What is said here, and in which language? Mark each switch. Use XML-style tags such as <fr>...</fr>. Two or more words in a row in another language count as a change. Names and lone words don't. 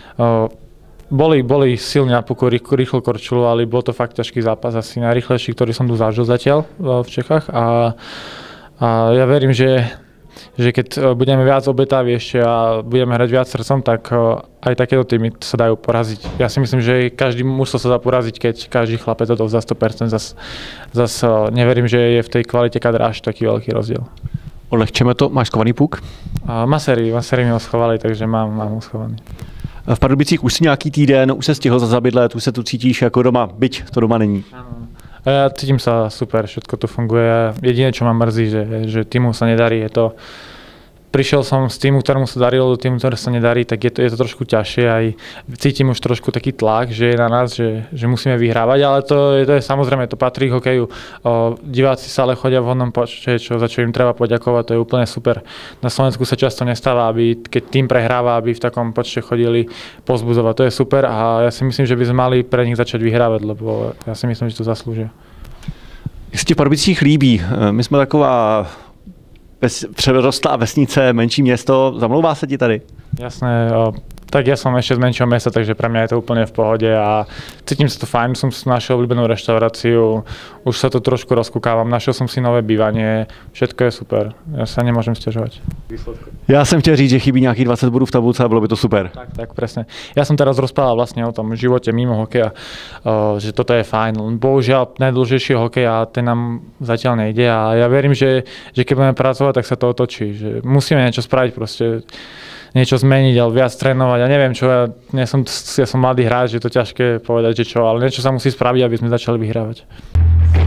<sk>Boli silní na puku, rýchlo korčulovali, bol to fakt ťažký zápas, asi najrýchlejší, ktorý som tu zažil zatiaľ v Čechách a ja verím, že keď budeme viac obetaví ešte a budeme hrať viac srdcom, tak aj takéto týmy sa dajú poraziť. Ja si myslím, že každý mužstvo sa dá poraziť, keď každý chlapec to za 100%. Zas neverím, že je v tej kvalite kadra až taký veľký rozdiel.</sk> <cs>Odlehčeme to, máš schovaný puk?</cs> <sk>Masery mi ho schovali, takže mám ho schovaný.</sk> <cs>V Pardubicích už si nějaký týden, už se stihl za bydlet, už se tu cítíš jako doma, byť to doma není.</cs> <sk>Áno. Ja cítim sa super, všetko tu funguje. Jediné, čo ma mrzí, že týmu sa nedarí, je to... Prišiel som z týmu, ktorému sa darilo, do týmu, ktoré sa nedarí, tak je to trošku ťažšie. Aj cítim už trošku taký tlak, že je na nás, že musíme vyhrávať, ale to je samozrejme, to patrí k hokeju. Diváci sa ale chodia v hodnom počte, za čo im treba poďakovať, to je úplne super. Na Slovensku sa často nestáva, aby keď tým prehráva, aby v takom počte chodili pozbudzovať. To je super a ja si myslím, že by sme mali pre nich začať vyhrávať, lebo ja si myslím, že to zaslúžia.</sk> <cs>Jak se ti v Pardubicích líbí? My jsme taková přerostlá vesnice, menší město, zamlouvá se ti tady?</cs> <sk>Jasné, tak ja som ešte z menšieho mesta, takže pre mňa je to úplne v pohode a cítim sa to fajn, som si našiel obľúbenú reštauráciu, už sa to trošku rozkúkávam, našiel som si nové bývanie, všetko je super, ja sa nemôžem sťažovať.</sk> <cs>Já jsem chtěl říct, že chybí nějakých 20 bodů v tabulce a bylo by to super.</cs> <sk>Tak presne. Ja som teraz rozprával vlastne o tom živote mimo hokeja, že toto je fajn. Bohužiaľ najdôležitejší hokej a ten nám zatiaľ nejde a ja verím, že keď budeme pracovať, tak sa to otočí, že musíme niečo spraviť proste. Niečo zmeniť, ale viac trénovať. Ja neviem čo, ja som mladý hráč, je to ťažké povedať, že čo, ale niečo sa musí spraviť, aby sme začali vyhrávať.</sk>